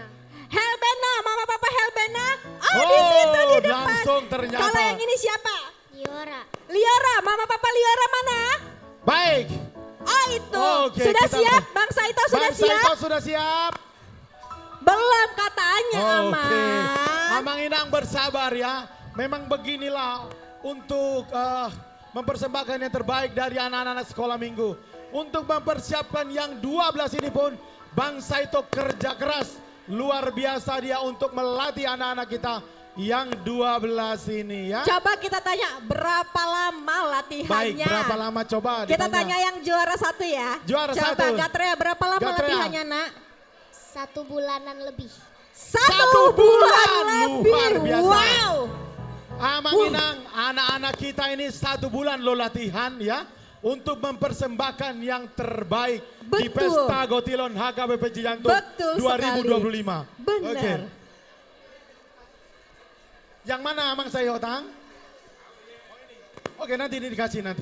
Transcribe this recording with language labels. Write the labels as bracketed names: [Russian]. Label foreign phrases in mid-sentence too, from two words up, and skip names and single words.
[Indonesian] Helbena, Mama Papa Helbena. Oh, di situ di depan. langsung ternyata. Kalau yang ini siapa? Liora. Liora, Mama Papa Liora mana? Baik. Oh itu. Oke, Sudah kita- siap? Bang Saito sudah Bang siap? Saito sudah siap. Belum katanya Oke. Amang. Amang Inang bersabar ya. Memang beginilah untuk mempersembahkan yang terbaik dari anak-anak sekolah minggu. Untuk mempersiapkan yang 12 ini pun Bang Saito kerja keras. Luar biasa dia untuk melatih anak-anak kita yang 12 ini ya. Coba kita tanya berapa lama latihannya? Baik, berapa lama coba Kita ditanya. tanya yang juara 1 ya. Juara Coba, 1. Gatrea berapa lama Gatrea. latihannya nak? 1 bulanan lebih. 1 bulan lebih. luar biasa. Wow. Amang Inang, anak-anak kita ini 1 bulan lo latihan ya. Untuk mempersembahkan yang terbaik di Betul. Pesta Gotilon HKBP Cijantung Betul 2025. sekali. Benar. Oke. Yang mana Amang saya Otang? Oke, nanti ini dikasih nanti.